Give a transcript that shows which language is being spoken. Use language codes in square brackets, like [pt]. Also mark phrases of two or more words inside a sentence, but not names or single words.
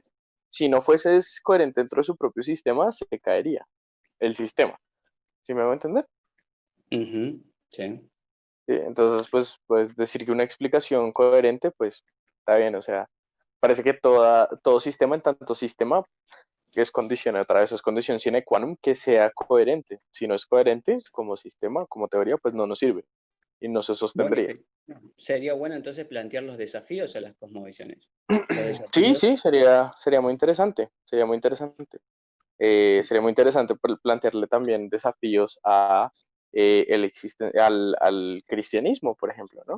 [es] Si no fuese coherente dentro de su propio sistema, se caería el sistema. ¿Sí me va a entender? Ujú, sí. Sí, entonces, pues decir que una explicación coherente, pues está bien, o sea, parece que todo sistema, en tanto sistema, es condición, otra vez es condición [la] sine qua non [es] que sea coherente. Si no es coherente como sistema, como teoría, pues no nos sirve y no se Bueno, sostendría. sería bueno entonces plantear los desafíos a las cosmovisiones. Los Sí, desafíos. sí, sería muy interesante, sería muy interesante. Sería muy interesante plantearle también desafíos al cristianismo, por ejemplo, ¿no?